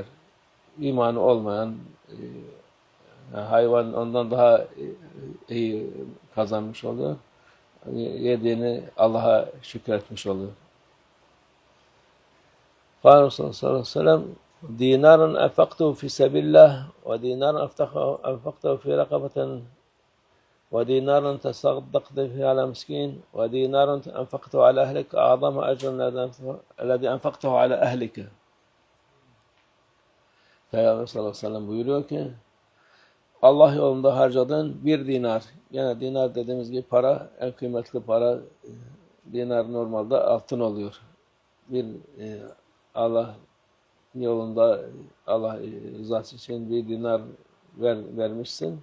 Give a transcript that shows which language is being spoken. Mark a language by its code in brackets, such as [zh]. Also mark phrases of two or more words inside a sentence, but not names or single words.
[tr] İmanı olmayan hayvan ondan daha iyi kazanmış oluyor. Yediğini Allah'a şükretmiş oluyor. [ar] قال رسول الله صلى الله عليه وسلم دينار أنفقته في سبيل الله ودينار أنفقته في رقبة ودينار تصدقت به على مسكين ودينار أنفقته على أهلك أعظم أجر الذي أنفقته على أهلك. [tr] Peygamber [ar] صلى الله عليه وسلم [tr] buyuruyor ki Allah yolunda harcadığın bir dinar, yani dinar dediğimiz gibi para, en kıymetli para, dinar normalde altın oluyor. Bir Allah yolunda Allah rızası için bir dinar vermişsin.